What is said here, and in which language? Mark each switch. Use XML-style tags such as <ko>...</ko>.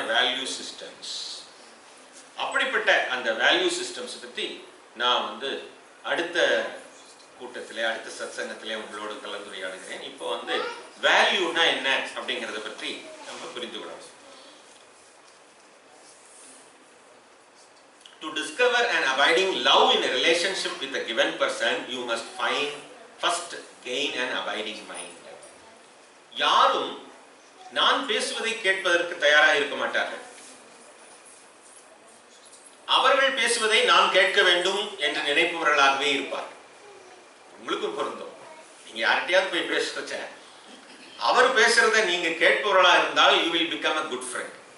<ta>Value systems. அப்படிப்பட்ட அந்த value systems பற்றி நான் அடுத்த கூட்டத்திலே, அடுத்த சத்சங்கத்திலே உங்களோடு கலந்துரையாடுகிறேன். இப்போ வேல்யூனா என்ன அப்படிங்கிறத பற்றி நம்ம புரிந்து கொள்ளணும்.</ta> <en>To discover an abiding love in a relationship with a given person, you must first gain an abiding mind.</en> <ta>யாரும் நான் பேசுவதை கேட்பதற்கு தயாராக இருக்க மாட்டார்கள். அவர்கள் பேசுவதை நான் கேட்க வேண்டும் என்று நினைப்பவர்களாகவே இருப்பார்கள். உங்களுக்கும் பொருந்தும். நீங்க யார்கிட்டயாவது போய் பேசுறச்ச அவர் பேசுறத நீங்க கேட்பவர்களா இருந்தால்</ta> <en>you will become a good friend.</en>